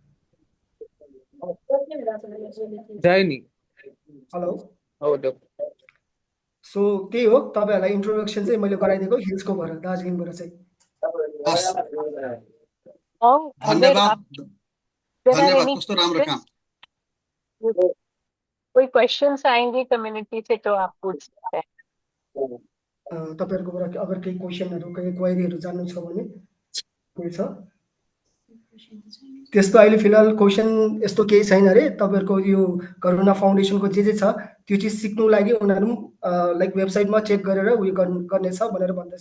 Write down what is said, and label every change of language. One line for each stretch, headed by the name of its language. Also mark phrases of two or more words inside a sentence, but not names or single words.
Nepali: हेलो, सो त्यही हो, तपाईँहरूलाई इन्ट्रोडक्सन चाहिँ मैले गराइदिएको हिल्सको भएर, दार्जिलिङबाट चाहिँ। धन्यवाद, धन्यवाद, कस्तो राम्रो काम।
Hindi: कोई क्वेश्चंस आएंगे कम्युनिटी से तो आप पूछ सकते हैं।
Nepali: तपाईँहरूकोबाट अगर केही क्वेसनहरू, केही क्वेरीहरू जान्नु छ भने के छ? त्यस्तो अहिले फिलहाल क्वेसन यस्तो केही छैन अरे। तपाईँहरूको यो करुणा फाउन्डेसनको जे छ त्यो चिज सिक्नु लागि उनीहरू लाइक वेबसाइटमा चेक गरेर उयो गर्नेछ भनेर भन्दैछ।